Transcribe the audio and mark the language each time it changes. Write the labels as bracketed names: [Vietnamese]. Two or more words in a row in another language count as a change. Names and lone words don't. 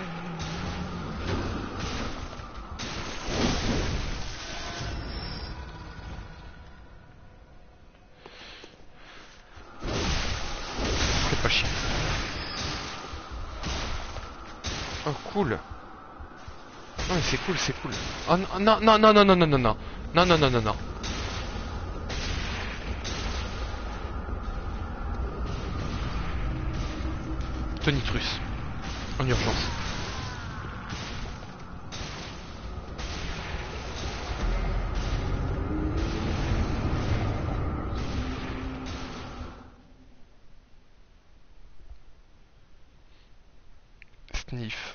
[French] Faites pas chier. Oh cool. Non mais c'est cool, c'est cool. Oh non, non, non, non, non, non, non, non. Non, non, non, non, non. Tonitrus. En urgence. Sniff.